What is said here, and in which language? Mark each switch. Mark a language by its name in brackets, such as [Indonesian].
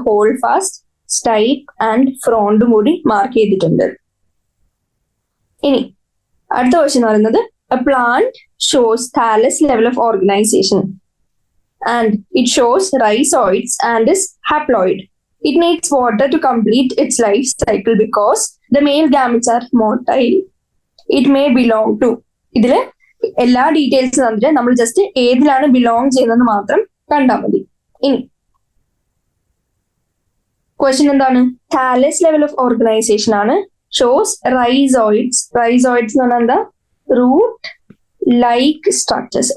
[Malayalam] Hold fast, സ്റ്റൈപ്പ് and ഫ്രോണ്ടും കൂടി mark ചെയ്തിട്ടുണ്ട്. ഇനി അടുത്ത ക്വസ്റ്റ്യൻ എന്ന് പറയുന്നത് [English] A plant shows thallus level of organisation and it shows rhizoids and is haploid. It needs water to complete its life cycle because the male gametes are motile. It may belong to. [Malayalam] ഇതില് എല്ലാ details തന്നിട്ട് നമ്മൾ just ഏതിലാണ് belong ചെയ്യുന്നത് മാത്രം കണ്ടാൽ മതി. ഇനി ക്വസ്റ്റ്യൻ എന്താണ്? [English] Thallus level of organisation ആണ്. Shows rhizoids. [Malayalam] Rhizoids എന്ന് പറഞ്ഞാൽ എന്താ? Root like structures.